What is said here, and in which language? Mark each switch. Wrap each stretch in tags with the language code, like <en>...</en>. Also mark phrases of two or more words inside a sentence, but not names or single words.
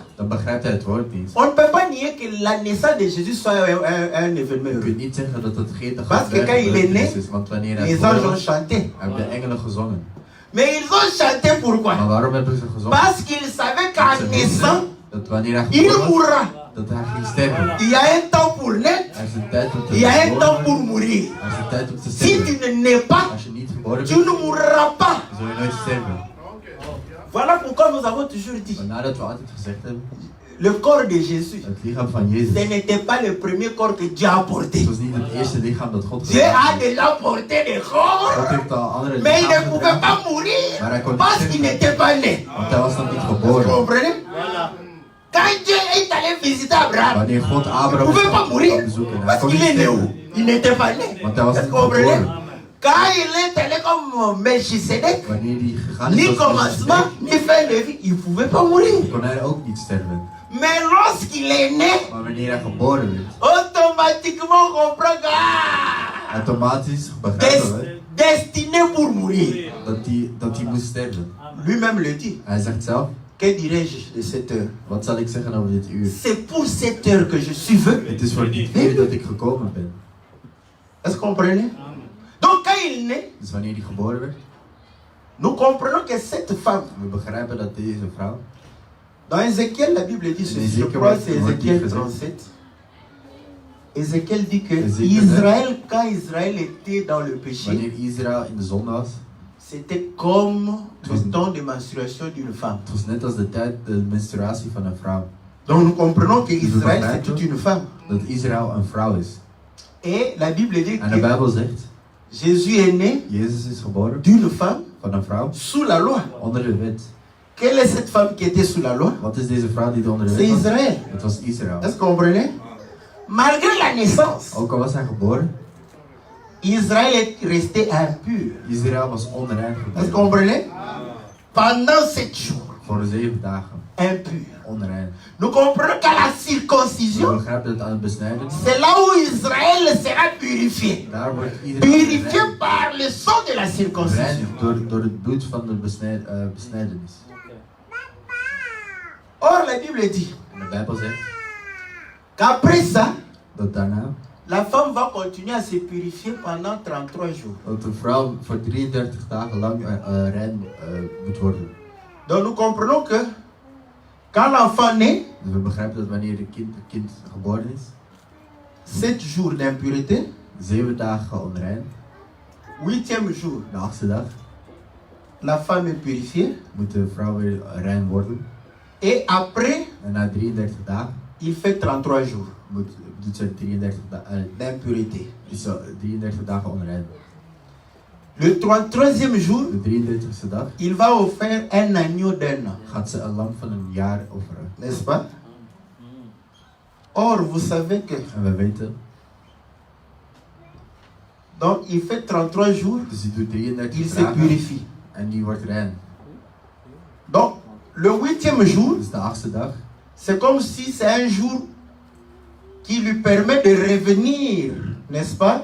<nl>dan begrijpt hij het woord niet.</nl> <fr>on ne peut pas nier que la naissance de Jésus soit un événement</fr> <nl>Je</nl> <fr>heureux.</fr> <nl>kunt niet zeggen dat het geen</nl> <fr>Parce que quand il est né,</fr> <nl>is, want wanneer hij</nl> <fr>les anges ont chanté.</fr> <nl>hebben de engelen gezongen.</nl> <fr>Mais ils ont chanté pourquoi?</fr> <nl>Maar waarom hebben ze gezongen?</nl> <fr>Parce qu'ils savaient</fr> <nl>Want</nl> <fr>qu'en</fr> <nl>ze</nl> <fr>naissant,</fr> <nl>wisten dat wanneer hij</nl> <fr>il</fr> <nl>geboren was,</nl> <fr>mourra.</fr> <nl>dat hij ging sterven.</nl> <fr>Il y a un temps pour naître,</fr> <nl>Er is een tijd om te</nl> <fr>il y a un</fr> <nl>geboren</nl> <fr>temps pour</fr> <nl>worden.</nl> <fr>mourir.</fr> <nl>Er is een tijd om te</nl> <fr>Si</fr> <nl>sterven.</nl> <fr>tu ne nais pas,</fr> <nl>Als je niet geboren</nl> <fr>tu</fr> <nl>bent,</nl> <fr>ne mourras pas.</fr> <nl>zul je nooit sterven.</nl> <fr>Voilà pourquoi nous avons toujours dit,</fr> <nl>Maar nadat we altijd gezegd hebben,</nl> <fr>le corps de Jésus,</fr> <nl>het lichaam van Jezus,</nl> <fr>ce n'était pas le premier corps que Dieu a porté.</fr> <nl>het was niet het eerste lichaam dat God</nl> <fr>Dieu</fr> <nl>gemaakt</nl> <fr>a</fr> <nl>heeft.</nl> <fr>déjà porté des corps,</fr> <nl>God heeft al andere</nl> <fr>mais il ne</fr> <nl>lichamen</nl> <fr>pouvait</fr> <nl>gedragen,</nl> <fr>pas mourir</fr> <nl>maar hij kon niet</nl> <fr>parce qu'il</fr> <nl>sterven,</nl> <fr>n'était pas né.</fr> <nl>want hij was nog niet</nl> <fr>Vous</fr> <nl>geboren.</nl> <fr>comprenez? Quand Dieu est allé visiter Abraham,</fr> <nl>Wanneer God</nl> <fr>il ne</fr> <nl>Abraham</nl> <fr>pouvait pas</fr> <nl>kwam</nl> <fr>mourir</fr> <nl>bezoeken, hij</nl> <fr>parce</fr> <nl>kon</nl> <fr>qu'il</fr> <nl>niet</nl> <fr>est né</fr> <nl>sterven,</nl> <fr>où? Il n'était pas né.</fr> <nl>want hij was</nl> <fr>Est-ce</fr> <nl>niet</nl> <fr>que vous comprenez?</fr> <nl>geboren.</nl> <fr>Quand il est allé comme Melchisedec,</fr> <nl>Wanneer hij gegaan is</nl> <fr>ni</fr> <nl>als</nl> <fr>commencement,</fr> <nl>Melchizedek,</nl> <fr>ni fin de vie, il ne pouvait pas mourir.</fr> <nl>kon hij ook niet sterven.</nl> <fr>Mais lorsqu'il est né,</fr> <nl>Maar wanneer hij geboren werd,</nl> <fr>automatiquement on comprend que</fr> <nl>automatisch begrijpen we</nl> <fr>destiné pour mourir.</fr> <nl>dat hij moest sterven.</nl> <fr>Lui-même le dit.</fr> <nl>Hij zegt zelf,</nl> <fr>Que dirais-je de cette heure?</fr> <nl>wat zal ik zeggen over dit uur?</nl> <fr>C'est pour cette heure que je suis venu.</fr> <nl>Het is voor dit uur dat ik gekomen ben.</nl> <fr>Est-ce que vous comprenez? Donc quand il naît,</fr> <nl>Dus wanneer hij geboren werd,</nl> <fr>nous comprenons que cette femme,</fr> <nl>we begrijpen dat deze vrouw,</nl> <fr>dans Ézéchiel, la Bible dit ceci, je crois que c'est Ézéchiel 37. Ézéchiel dit que Israël, quand Israël était dans le péché,</fr> <nl>wanneer Israël in de zonde was,</nl> <fr>c'était comme le temps de menstruation d'une femme.</fr> <nl>het was net als de tijd de menstruatie van een vrouw.</nl> <fr>Donc nous comprenons que Israël c'est toute une femme.</fr> <nl>Dat Israël een vrouw is.</nl> <fr>Et la Bible dit</fr> <nl>En de</nl> <fr>que</fr> <nl>Bijbel zegt,</nl> <fr>Jésus est né</fr> <nl>Jezus is geboren</nl> <fr>d'une femme</fr> <nl>van een vrouw</nl> <fr>sous la loi.</fr> <nl>onder de wet.</nl> <fr>Quelle est cette femme qui était sous la loi?</fr> <nl>Wat is deze vrouw die onder de</nl> <fr>C'est</fr> <nl>wet was?</nl> <fr>Israël.</fr> <nl>Het was Israël.</nl> <fr>Est-ce que vous comprenez? Malgré la naissance,</fr> <nl>Ook al was hij geboren,</nl> <fr>Israël est resté impur.</fr> <nl>Israël was onrein</nl> <fr>Est-ce que vous</fr> <nl>gebleven.</nl> <fr>comprenez? Pendant 7 jours.</fr> <nl>Voor 7 dagen.</nl> <fr>impur.</fr> <nl>onrein.</nl> <fr>Nous comprenons qu'à la</fr> <nl>We</nl> <fr>circoncision,</fr> <nl>begrijpen dat aan het besnijden,</nl> <fr>c'est là où Israël sera purifié.</fr> <nl>daar wordt iedereen</nl> <fr>Purifié</fr> <nl>rein</nl> <fr>par le sang de la circoncision.</fr> <nl>door het bloed van de besnijdenis.</nl> <fr>Or, la Bible dit</fr> <nl>En de Bijbel zegt</nl> <fr>qu'après ça,</fr> <nl>dat daarna</nl> <fr>la femme va continuer à se purifier pendant 33 jours.</fr> <nl>dat de vrouw voor 33 dagen lang rein moet worden.</nl> <fr>Donc nous comprenons que quand l'enfant naît,</fr> <nl>Dus we begrijpen dat wanneer het kind geboren is,</nl> <fr>7 jours d'impureté,</fr> <nl>7 dagen onrein,</nl> <fr>8e jour,</fr> <nl>de 8e dag</nl> <fr>la femme est purifiée.</fr> <nl>moet de vrouw weer rein worden.</nl> <fr>Et après,</fr> <nl>En na 33 dagen</nl> <fr>il fait 33 jours</fr> <nl>doet ze 33</nl> <fr>d'impureté.</fr> <nl>is ze 33 dagen onrein.</nl> <fr>Le 33e jour,</fr> <nl>De 33e dag</nl> <fr>il va offrir un agneau d'un an,</fr> <nl>gaat ze een lam van een jaar offeren.</nl> <fr>n'est-ce pas? Or, vous savez que,</fr> <nl>En we weten,</nl> <fr>donc il fait 33 jours,</fr> <nl>dus die doet 33</nl> <fr>il se</fr> <nl>dagen</nl> <fr>purifie.</fr> <nl>en die wordt rein.</nl> <fr>Donc, le 8e jour,</fr> <nl>Dus de 8e dag</nl> <fr>c'est comme si c'est un jour qui lui permet de revenir, n'est-ce pas,</fr>